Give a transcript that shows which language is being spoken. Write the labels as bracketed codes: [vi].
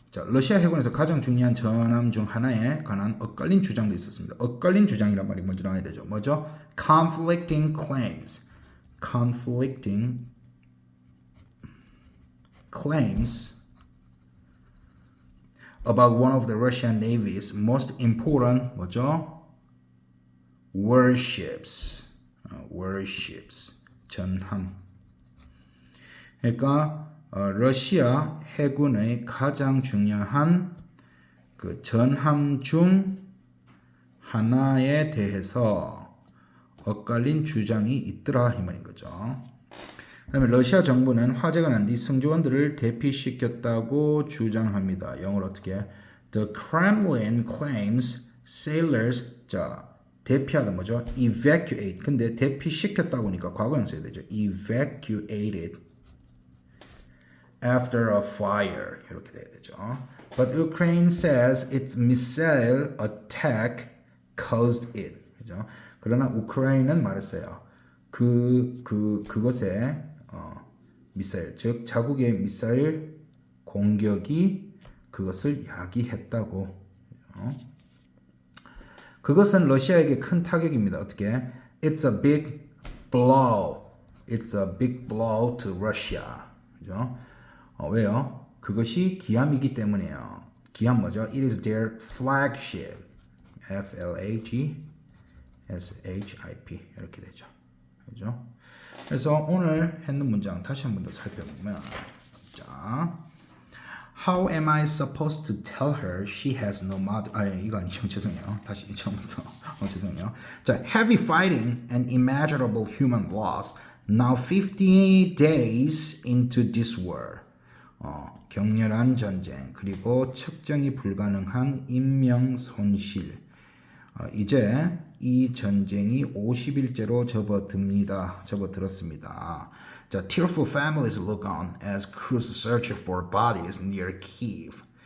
[ko] 자, 러시아 해군에서 가장 중요한 전함 중 하나에 관한 엇갈린 주장도 있었습니다. 엇갈린 주장이란 말이 먼저 나와야 되죠. 뭐죠? [en] Conflicting claims. Conflicting claims about one of the Russian Navy's most important 뭐죠? warships. warships. 전함. [ko] 그러니까 러시아 해군의 가장 중요한 그 전함 중 하나에 대해서 엇갈린 주장이 있더라 이 말인 거죠. 그다음에 러시아 정부는 화재가 난 뒤 승조원들을 대피시켰다고 주장합니다. 영어로 어떻게? [en] The Kremlin claims sailors [ko] 자 대피하다 뭐죠? [en] evacuate. [ko] 근데 대피시켰다고 하니까 과거형 써야 되죠. [en] evacuated after a fire [ko] 이렇게 돼야 되죠. [en] But Ukraine says its missile attack caused it. [ko] 그죠? 그러나 우크라이나는 말했어요. 그것에 미사일 즉 자국의 미사일 공격이 그것을 야기했다고. 그것은 러시아에게 큰 타격입니다. [en] 어떻게? It's a big blow. It's a big blow to Russia. [ko] 그죠? 왜요? 그것이 기함이기 때문이에요. 기함 뭐죠? [en] It is their flagship. [ko] Flagship 이렇게 되죠. 그죠? 그래서 오늘 했는 문장 다시 한 번 더 살펴보면 자, [en] How am I supposed to tell her she has no mother? [ko] 이거 아니죠. 죄송해요. 다시 처음부터. 죄송해요. [en] 자, heavy fighting and immeasurable human loss. Now 50 days into this war. [ko] 격렬한 전쟁 그리고 측정이 불가능한 인명 손실. 이제 이 전쟁이 50일째로 접어들었습니다. [en] 자, tearful families look on as crews search for bodies near Kiev.